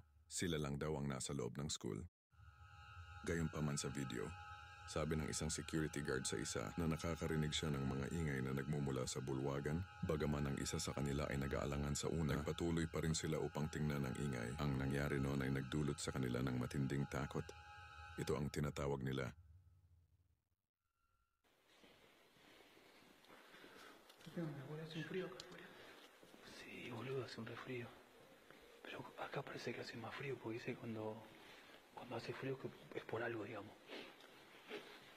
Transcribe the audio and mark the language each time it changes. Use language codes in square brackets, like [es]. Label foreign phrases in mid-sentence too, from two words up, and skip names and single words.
[tl] Sila lang daw ang nasa loob ng school. Gayunpaman sa video, sabi ng isang security guard sa isa na nakakarinig siya ng mga ingay na nagmumula sa bulwagan, bagaman ang isa sa kanila ay nag-aalangan sa una, nagpatuloy pa rin sila upang tingnan ang ingay. Ang nangyari noon ay nagdulot sa kanila ng matinding takot. Ito ang tinatawag nila. [es] Hace un frío acá afuera. Sí, boludo, hace un resfrío. Pero acá parece que hace más frío porque dice cuando hace frío que es por algo, digamos.